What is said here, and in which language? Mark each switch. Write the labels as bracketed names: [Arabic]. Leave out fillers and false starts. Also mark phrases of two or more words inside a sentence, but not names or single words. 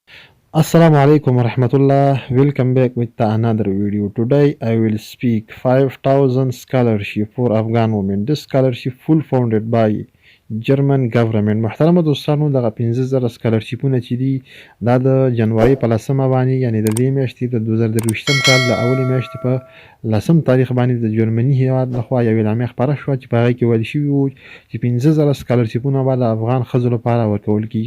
[Arabic] السلام عليكم ورحمة الله. [English] Welcome back with another video. Today I will speak 5000 scholarship for Afghan women. This scholarship full founded by German government. [Pashto] محترمه دوستانو دغه 15000 سکالرشیپونه چې دي دا د جنوري په 10مه باندې یعنی د دې میاشتې د 2023م کال د اولې میاشتې په 10م تاریخ باندې د جرمني هیواد لخوا یو اعلامیه خپره شوه چې په هغې کې ویل شوي وو چې 15000 سکالرشیپونه به د افغان ښځو لپاره ورکول کیږي.